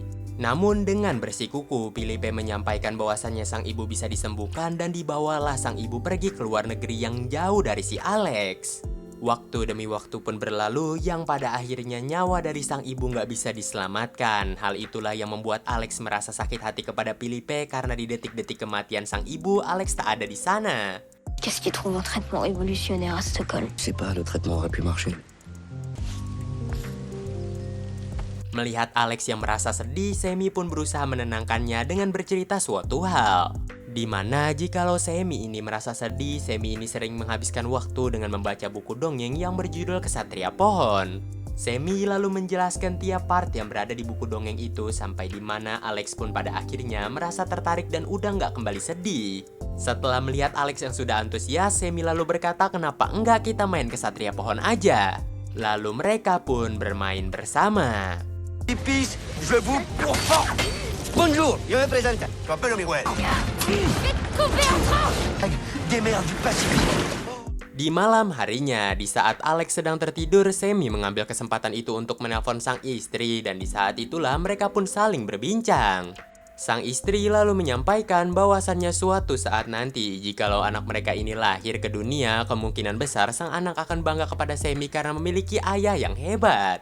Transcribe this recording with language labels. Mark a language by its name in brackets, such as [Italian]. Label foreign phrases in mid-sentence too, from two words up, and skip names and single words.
[Indonesian] Namun dengan bersikukuh, Felipe menyampaikan bahwasannya sang ibu bisa disembuhkan dan dibawalah sang ibu pergi ke luar negeri yang jauh dari si Alex. Waktu demi waktu pun berlalu yang pada akhirnya nyawa dari sang ibu nggak bisa diselamatkan. Hal itulah yang membuat Alex merasa sakit hati kepada Felipe karena di detik-detik kematian sang ibu, Alex tak ada di sana. [French] Qu'est-ce qu'ils trouvent un traitement révolutionnaire à Stockholm? Je sais pas, le traitement aurait pu marcher. [Indonesian] Melihat Alex yang merasa sedih, Semi pun berusaha menenangkannya dengan bercerita suatu hal. Dimana jikalau Semi ini merasa sedih, Semi ini sering menghabiskan waktu dengan membaca buku dongeng yang berjudul Kesatria Pohon. Semi lalu menjelaskan tiap part yang berada di buku dongeng itu sampai dimana Alex pun pada akhirnya merasa tertarik dan udah nggak kembali sedih. Setelah melihat Alex yang sudah antusias, Semi lalu berkata kenapa enggak kita main Kesatria Pohon aja. Lalu mereka pun bermain bersama. [French] Fils, je vous pourfends. Bonjour, je me présente. Je m'appelle Miguel. Des mers du Pacifique. [Indonesian] Di malam harinya, di saat Alex sedang tertidur, Semi mengambil kesempatan itu untuk menelpon sang istri dan di saat itulah mereka pun saling berbincang. Sang istri lalu menyampaikan bahwasannya suatu saat nanti jikalau anak mereka ini lahir ke dunia, kemungkinan besar sang anak akan bangga kepada Semi karena memiliki ayah yang hebat.